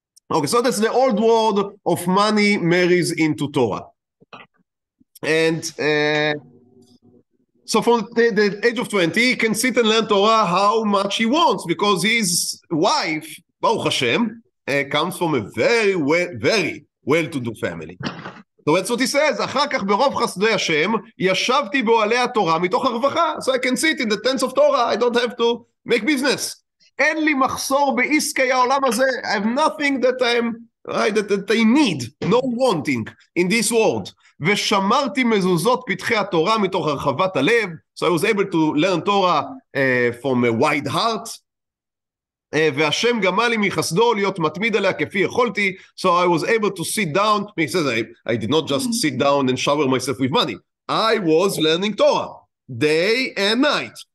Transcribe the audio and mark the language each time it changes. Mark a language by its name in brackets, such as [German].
[English] Okay, so that's the old world of money marries into Torah. And so from the age of 20, he can sit and learn Torah how much he wants, because his wife, Baruch Hashem, comes from a very well-to-do family. So that's what he says, [Hebrew] אחר כך ברוב חסדי השם, ישבתי באוהלי התורה מתוך הרווחה. [English] So I can sit in the tents of Torah, I don't have to make business. [Hebrew] אין לי מחסור בעסקי העולם הזה. [English] I have nothing that I need, no wanting in this world. [Hebrew] ושמרתי מזוזות פתחי התורה מתוך הרחבת הלב. [English] So I was able to learn Torah from a wide heart. והשם גמל לי מחסדו להיות מתמיד עליה כפי יכולתי. So I was able to sit down. He says, I did not just sit down and shower myself with money. I was learning Torah day and night.